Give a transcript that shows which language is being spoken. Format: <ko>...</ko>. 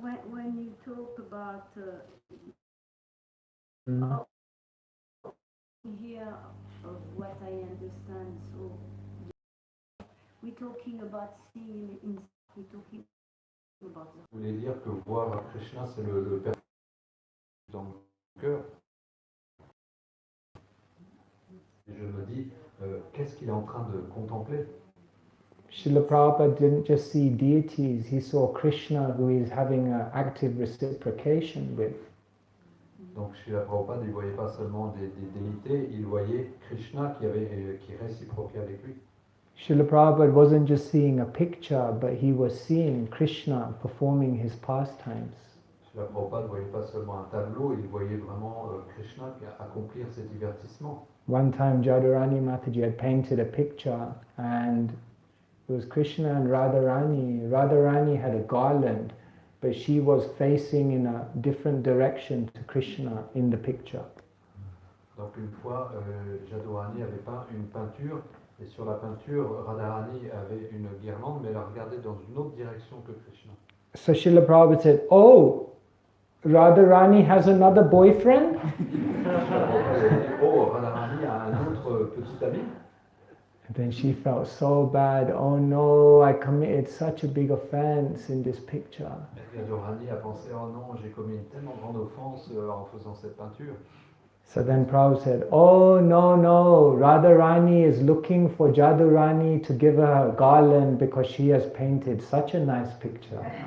<en>When you talk about here of what I understand, so we're talking about seeing in, we're talking about.</en> <fr>Vous voulez dire que voir Krishna, c'est le Père dans le cœur. Et je me dis, qu'est-ce qu'il est en train de contempler?</fr> <en>Srila Prabhupada didn't just see deities, he saw Krishna who is having an active reciprocation with.</en> <fr>Donc Srila Prabhupada, il ne voyait pas seulement des déités, il voyait Krishna qui réciproquait avec lui.</fr> <en>Srila Prabhupada wasn't just seeing a picture, but he was seeing Krishna performing his pastimes.</en> <fr>Srila Prabhupada ne voyait pas seulement un tableau, il voyait vraiment Krishna accomplir ses divertissements.</fr> <en>One time Jadurani Mataji had painted a picture and it was Krishna and Radharani. Radharani had a garland, but she was facing in a different direction to Krishna in the picture.</en> <fr>Donc une fois, Jadurani avait peint une peinture, et sur la peinture, Radharani avait une guirlande, mais elle regardait dans une autre direction que Krishna.</fr> <en>So Srila Prabhupada said, "Oh, Radharani has another boyfriend?"</en> <fr>Oh, Radharani a un autre petit ami.</fr> <en>And then she felt so bad. "Oh no, I committed such a big offense in this picture."</en> <fr>Et Radharani a pensé, oh non, j'ai commis une tellement grande offense en faisant cette peinture.</fr> <en>So then Prabhupada said, "Oh no, Radharani is looking for Jadurani to give her a garland because she has painted such a nice picture."</en>